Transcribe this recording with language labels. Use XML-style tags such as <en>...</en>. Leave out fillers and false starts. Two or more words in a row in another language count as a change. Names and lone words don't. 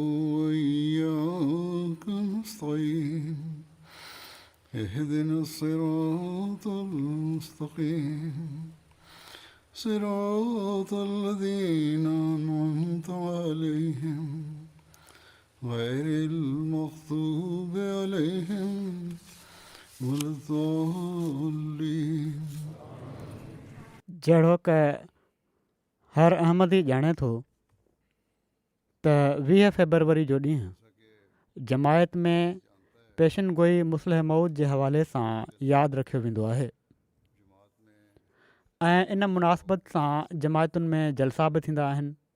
<ar>وإياك نستعين اهدنا الصراط المستقيم صراط الذين أنعمت عليهم غير المغضوب عليهم ولا الضالين.</ar> <sd>जहिड़ो क हर अहमदी ॼाणे थो त 20 फेबरवरी जो ॾींहुं जमायत में पेशन गोई मुस्लिह मौद जे हवाले सां यादि रखियो वेंदो आहे ऐं इन मुनासिबत सां जमायतुनि में जलसा बि थींदा आहिनि.</sd>